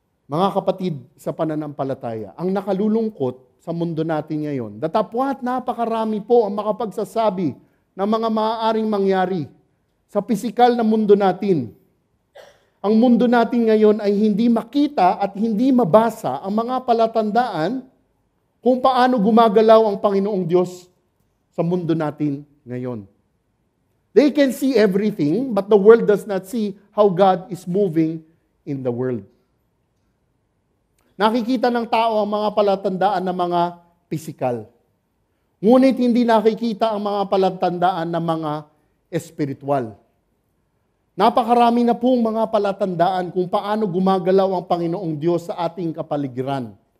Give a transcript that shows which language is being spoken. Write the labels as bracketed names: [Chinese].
[Filipino] Mga kapatid sa pananampalataya, ang nakalulungkot sa mundo natin ngayon, datapwat napakarami po ang makapagsasabi ng mga maaaring mangyari sa pisikal na mundo natin. Ang mundo natin ngayon ay hindi makita at hindi mabasa ang mga palatandaan kung paano gumagalaw ang Panginoong Diyos sa mundo natin ngayon. [English] They can see everything, but the world does not see how God is moving in the world. [Filipino] Nakikita ng tao ang mga palatandaan ng mga pisikal. Ngunit hindi nakikita ang mga palatandaan ng mga espiritual. Napakarami na pong mga palatandaan kung paano gumagalaw ang Panginoong Diyos sa ating kapaligiran.